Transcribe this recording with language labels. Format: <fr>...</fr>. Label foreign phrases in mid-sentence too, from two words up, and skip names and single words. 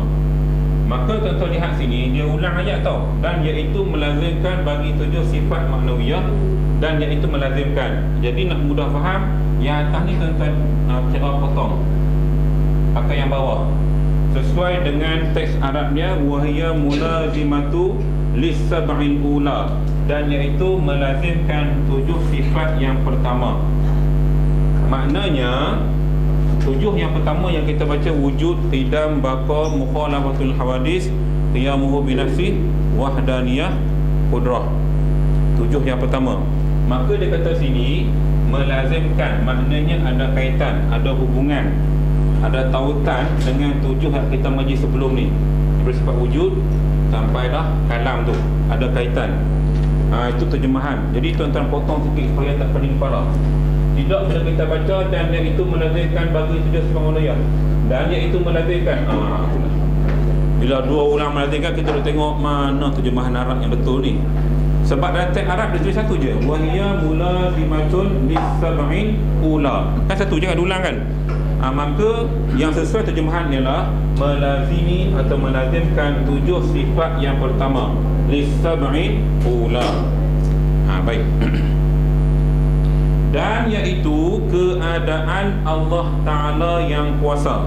<ms>Maka tuan-tuan lihat sini, dia ulang ayat tau. Dan iaitu melazimkan bagi 7 sifat maknawiyah. Dan iaitu melazimkan. Jadi nak mudah faham, yang atas ni tuan-tuan cara potong, pakai yang bawah sesuai dengan teks Arabnya.</ms> <ar>وهي ملازمة للسبع الأولى.</ar> <ms>Dan iaitu melazimkan 7 sifat yang pertama. Maknanya 7 yang pertama yang kita baca,</ms> <ar>وجود، قدم، بقاء، مخالفة للحوادث، قيامه بنفسه, وحدانية، قدرة.</ar> <ms>7 yang pertama. Maka dia kata sini melazimkan, maknanya ada kaitan, ada hubungan ada tautan dengan 7 yang kita majlis sebelum ni. Bersifat wujud sampailah kalam tu, ada kaitan. Itu terjemahan. Jadi tuan-tuan potong sikit supaya tak pening kepala. Tidak bila kita baca dan dia itu melazimkan bagi 7 sifat uluhiyah, dan dia itu melazimkan bila dua orang melazimkan, kita nak tengok mana terjemahan Arab yang betul ni. Sebab dalam teks Arab dia tulis satu je,</ms> <ar>وهي ملازمة للسبع الأولى.</ar> <ms>Kan satu je, kan ulang kan. Maka yang sesuai terjemahan ialah melazimi atau melazimkan 7 sifat yang pertama,</ms> <ar>للسبع الأولى.</ar> <ms>Baik. Dan iaitu keadaan Allah Ta'ala yang kuasa.</ms>